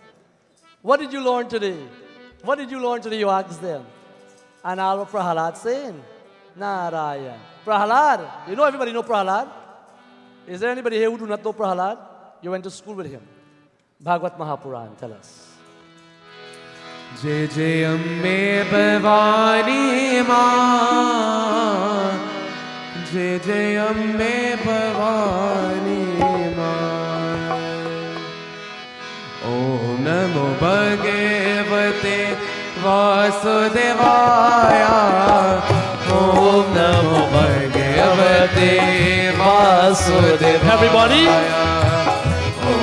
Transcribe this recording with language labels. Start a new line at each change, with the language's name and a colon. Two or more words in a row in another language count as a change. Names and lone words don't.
English: What did you learn today? What did you learn today? You ask them. And all of Prahalad saying, Narayan. Prahalad, you know everybody know Prahalad? Is there anybody here who do not know Prahalad? You went to school with him. Bhagavat Mahapuran, tell us.
Hindi: जय जय अम्बे भवानी माँ, जय जय अम्बे भवानी माँ।
Sanskrit: ओम नमो भगवते वासुदेवाय, ओम नमो भगवते वासुदेवाय।
English: Everybody,